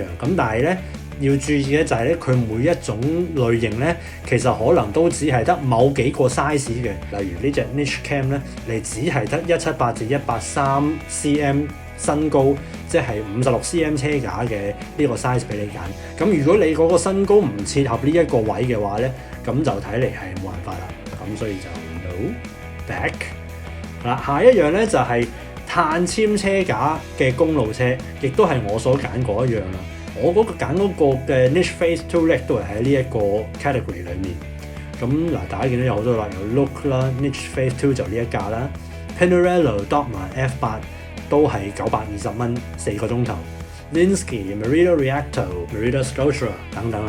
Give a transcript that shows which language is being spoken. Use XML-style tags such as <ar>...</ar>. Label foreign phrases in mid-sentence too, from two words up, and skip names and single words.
<yue>咁但係咧要注意嘅就係咧，佢每一種類型咧，其實可能都只係得某幾個 size 嘅。例如呢隻 Niche Cam 咧，你只係得178至183 cm 身高，即係56 cm 車架嘅呢個 size 俾你揀。咁如果你嗰個身高唔切合呢一個位嘅話咧，咁就睇嚟係冇辦法啦。咁所以就</yue> <en>no back。</en> <yue>嗱，下一樣咧就係碳纖車架嘅公路車，亦都係我所揀嗰一樣啦。我嗰個揀嗰個嘅 Niche Phase 2咧，都係喺呢一個 category 裏面。咁嗱，大家見到有好多啦，有 Look 啦 ，Niche Phase 2就呢一架啦 ，Pinarello Dogma F8 都係920蚊4個鐘頭 ，Lynskey、Merida Reacto、Merida Sculptra 等等啦。</yue>